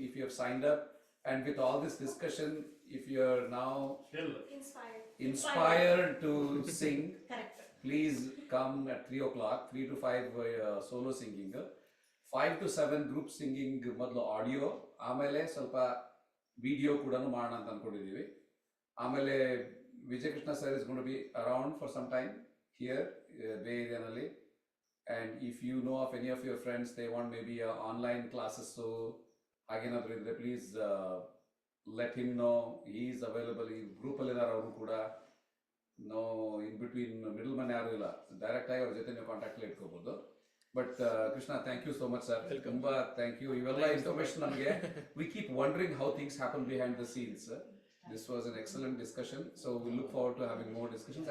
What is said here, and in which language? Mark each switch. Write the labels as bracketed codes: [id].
[en] If you have signed up, and with all this discussion, if you are now inspired to sing, please come at 3 o'clock. 3 to 5 solo singing. [kn] 5 to 7 group singing ಮೊದಲು audio, ಆಮೇಲೆ ಸ್ವಲ್ಪ video ಕೂಡ ಮಾಡೋಣ ಅಂತ ಅನ್ಕೊಂಡಿದ್ದೀವಿ. [en] ಆಮೇಲೆ Vijay Krishna sir is gone to be around for some time here Bay ಏರಿಯಾನಲ್ಲಿ. And if you know of any of your friends, they want maybe online classes, so [kn] ಹಾಗೇನಾದ್ರೂ ಇದ್ರೆ [en] please let him know. He is available. [kn] ಈ ಗ್ರೂಪಲ್ಲಿ ಇದ್ದಾರೆ ಅವರು ಕೂಡ. [en] no in between middleman [kn] ಯಾರು ಇಲ್ಲ, direct ಆಗಿ ಅವ್ರ ಜೊತೆ ನೀವು ಕಾಂಟ್ಯಾಕ್ಟ್ ಇಟ್ಕೋಬಹುದು. [en] But Krishna, thank you so much sir, ತುಂಬಾ thank you. [kn] ಇವೆಲ್ಲ ಇನ್ಫಾರ್ಮೇಶನ್ ನಮಗೆ [en] We keep wondering how things happen behind the scenes. This was an excellent discussion, so we look forward to having more discussions.